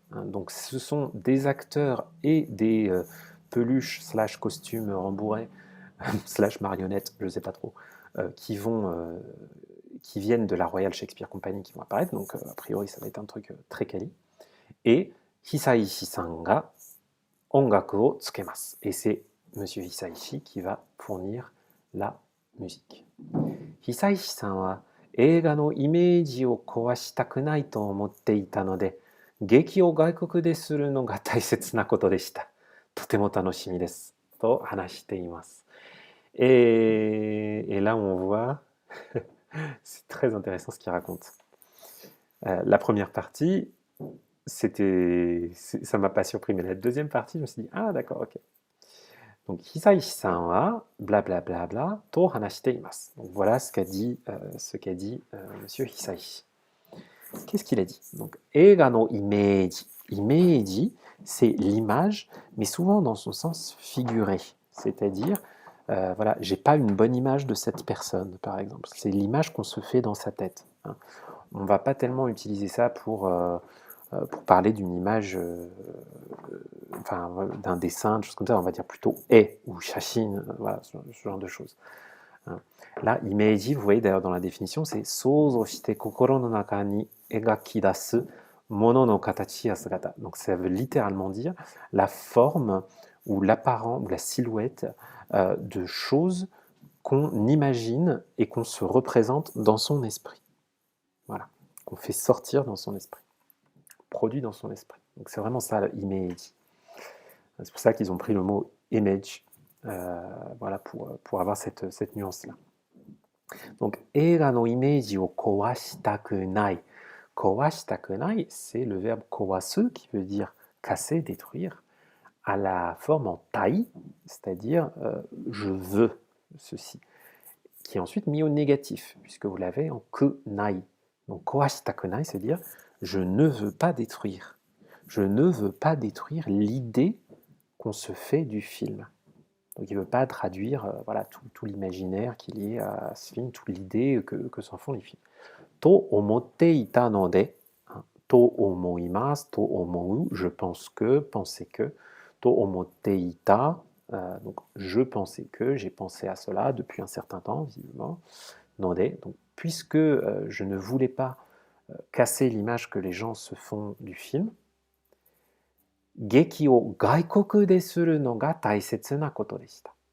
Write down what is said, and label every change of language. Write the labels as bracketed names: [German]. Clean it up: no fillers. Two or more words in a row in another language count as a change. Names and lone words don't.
[French] Donc ce sont des acteurs et des peluches / costumes rembourrés / marionnettes, je ne sais pas trop, qui viennent de la Royal Shakespeare Company qui vont apparaître. Donc a priori ça va être un truc très quali. [Japanese] Et 久石さんが音楽を付けます. [French] Et c'est Monsieur Hisaishi qui va fournir la musique. [Japanese] 久石さんは映画のイメージを壊したくないと思っていたので、劇を外国でするのが大切なことでした。とても楽しみです。と話しています。 [French] Et là, on voit, c'est très intéressant ce qu'il raconte. La première partie, ça ne m'a pas surpris, mais la deuxième partie, je me suis dit, ah d'accord, ok. Donc, [Japanese] 久石さんは blablabla bla、と話しています. [French] Donc, voilà ce qu'a dit Monsieur Hisaishi. Qu'est-ce qu'il a dit? Donc, [Japanese] 映画のイメージ. [French] Imeji, c'est l'image, mais souvent dans son sens figuré. C'est-à-dire, voilà, j'ai pas une bonne image de cette personne, par exemple. C'est l'image qu'on se fait dans sa tête. Hein. On va pas tellement utiliser ça pour parler d'une image, d'un dessin, des choses comme ça. On va dire plutôt ou shashin, voilà, ce genre de choses. Hein. Là, imeji, vous voyez d'ailleurs dans la définition, c'est [Japanese] 想像して心の中に描き出す物の形や姿. [French] Donc ça veut littéralement dire la forme ou l'apparent ou la silhouette de choses qu'on imagine et qu'on se représente dans son esprit. Voilà, qu'on fait sortir dans son esprit, produit dans son esprit. Donc c'est vraiment ça, l'image. C'est pour ça qu'ils ont pris le mot image, voilà, pour avoir cette nuance-là. [Japanese] Donc, 映画のイメージを壊したくない. 壊したくない, [French] c'est le verbe kowasu qui veut dire casser, détruire, à la forme en tai, c'est-à-dire je veux ceci, qui est ensuite mis au négatif, puisque vous l'avez en kunai. Donc, [Japanese] 壊したくない, [French] c'est-à-dire je ne veux pas détruire. Je ne veux pas détruire l'idée qu'on se fait du film. Donc il ne veut pas traduire voilà, tout l'imaginaire qui est lié à ce film, toute l'idée que s'en font les films. [Japanese] と思っていたので、と思います、と思う, [French] je pense que, penser que, [Japanese] と思っていた, [French] donc je pensais que, j'ai pensé à cela depuis un certain temps, visiblement, [Japanese] ので, [French] donc puisque je ne voulais pas casser l'image que les gens se font du film, [Japanese] 劇を外国でするのが大切なことでした.